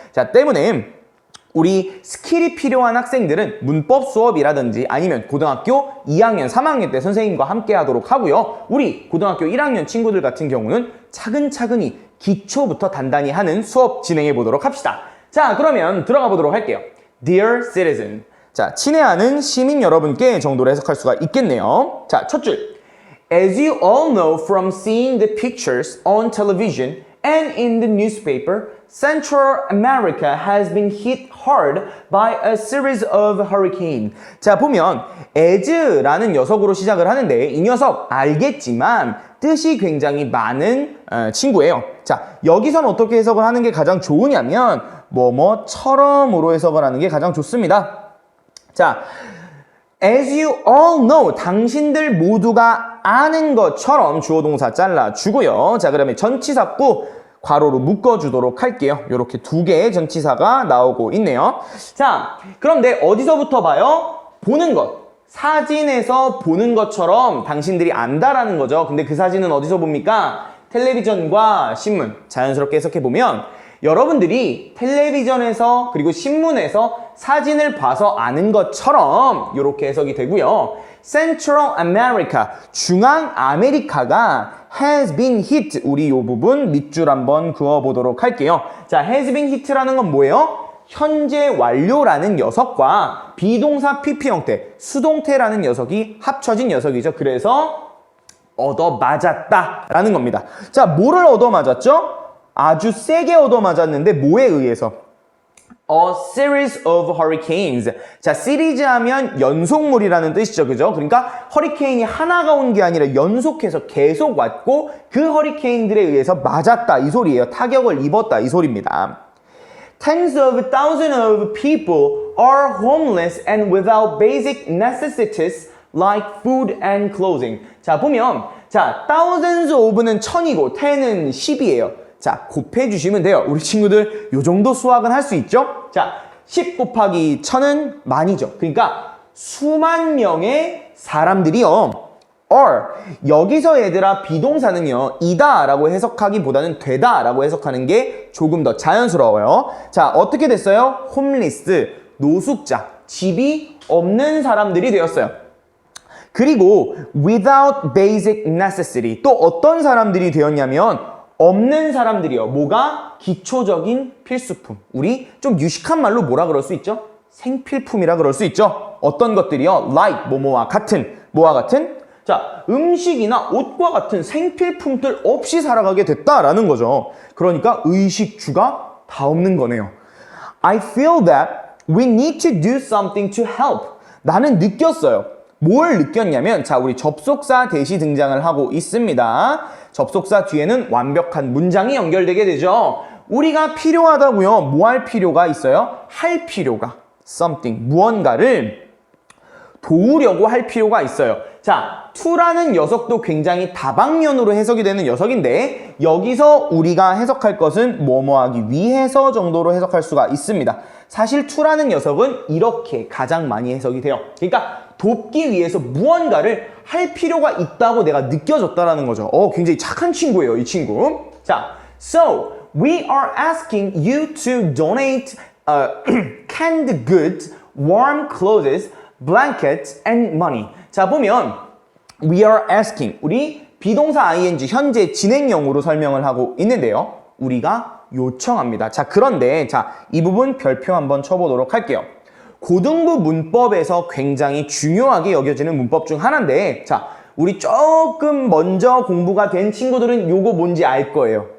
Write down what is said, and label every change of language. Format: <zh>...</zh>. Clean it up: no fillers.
<ko>자, 때문에 우리 스킬이 필요한 학생들은 문법 수업이라든지 아니면 고등학교 2학년, 3학년 때 선생님과 함께 하도록 하고요. 우리 고등학교 1학년 친구들 같은 경우는 차근차근히 기초부터 단단히 하는 수업 진행해 보도록 합시다. 자, 그러면 들어가 보도록 할게요.</ko> <en>Dear citizen.</en> <ko>자, 친애하는 시민 여러분께 정도로 해석할 수가 있겠네요. 자, 첫 줄.</ko> <en>As you all know from seeing the pictures on television and in the newspaper, Central America has been hit hard by a series of hurricanes.</en> <ko>자, 보면 as라는 녀석으로 시작을 하는데 이 녀석 알겠지만 뜻이 굉장히 많은 친구예요. 자, 여기선 어떻게 해석을 하는 게 가장 좋으냐면 뭐뭐처럼으로 해석을 하는 게 가장 좋습니다. 자,</ko> <en>as you all know,</en> <ko>당신들 모두가 아는 것처럼 주어 동사 잘라주고요. 자, 그러면 전치사구 괄호로 묶어주도록 할게요. 이렇게 두 개의 전치사가 나오고 있네요. 자, 그런데 어디서부터 봐요? 보는 것. 사진에서 보는 것처럼 당신들이 안다라는 거죠. 근데 그 사진은 어디서 봅니까? 텔레비전과 신문. 자연스럽게 해석해보면 여러분들이 텔레비전에서 그리고 신문에서 사진을 봐서 아는 것처럼 이렇게 해석이 되고요. Central America, 중앙 아메리카가</ko> <en>has been hit.</en> <ko>우리 이 부분 밑줄 한번 그어보도록 할게요. 자,</ko> <en>has been hit</en> <ko>라는 건 뭐예요? 현재 완료라는 녀석과 비동사 PP 형태, 수동태라는 녀석이 합쳐진 녀석이죠. 그래서 얻어맞았다라는 겁니다. 자, 뭐를 얻어맞았죠? 아주 세게 얻어맞았는데 뭐에 의해서?</ko> <en>A series of hurricanes.</en> <ko>자, 시리즈 하면 연속물이라는 뜻이죠. 그죠? 그러니까 허리케인이 하나가 온 게 아니라 연속해서 계속 왔고 그 허리케인들에 의해서 맞았다 이 소리예요. 타격을 입었다 이 소리입니다.</ko> <en>Tens of thousands of people are homeless and without basic necessities like food and clothing.</en> <ko>자, 보면 자, thousands of는 1000이고 10은 10이에요. 자, 곱해주시면 돼요. 우리 친구들 요 정도 수학은 할 수 있죠? 자, 10 곱하기 1000은 만이죠. 그러니까 수만 명의 사람들이요.</ko> <en>are.</en> <ko>여기서 얘들아 비동사는요. 이다 라고 해석하기보다는 되다 라고 해석하는 게 조금 더 자연스러워요. 자, 어떻게 됐어요? 홈리스, 노숙자, 집이 없는 사람들이 되었어요. 그리고</ko> <en>without basic necessity.</en> <ko>또 어떤 사람들이 되었냐면 없는 사람들이요. 뭐가? 기초적인 필수품. 우리 좀 유식한 말로 뭐라 그럴 수 있죠? 생필품이라 그럴 수 있죠. 어떤 것들이요? like, 뭐뭐와 같은, 뭐와 같은? 자, 음식이나 옷과 같은 생필품들 없이 살아가게 됐다라는 거죠. 그러니까 의식주가 다 없는 거네요.</ko> <en>I feel that we need to do something to help.</en> <ko>나는 느꼈어요. 뭘 느꼈냐면, 자, 우리 접속사 대시 등장을 하고 있습니다. 접속사 뒤에는 완벽한 문장이 연결되게 되죠. 우리가 필요하다고요. 뭐 할 필요가 있어요? 할 필요가. something, 무언가를 도우려고 할 필요가 있어요. 자, to라는 녀석도 굉장히 다방면으로 해석이 되는 녀석인데 여기서 우리가 해석할 것은 뭐뭐 하기 위해서 정도로 해석할 수가 있습니다. 사실 to라는 녀석은 이렇게 가장 많이 해석이 돼요. 그러니까 돕기 위해서 무언가를 할 필요가 있다고 내가 느껴졌다라는 거죠. 굉장히 착한 친구예요, 이 친구. 자,</ko> <en>so we are asking you to donate canned goods, warm clothes, blankets, and money.</en> <ko>자, 보면</ko> <en>we are asking,</en> <ko>우리 비동사 ing 현재 진행형으로 설명을 하고 있는데요. 우리가 요청합니다. 자, 그런데 자, 이 부분 별표 한번 쳐보도록 할게요. 고등부 문법에서 굉장히 중요하게 여겨지는 문법 중 하나인데, 자, 우리 조금 먼저 공부가 된 친구들은 요거 뭔지 알 거예요.</ko>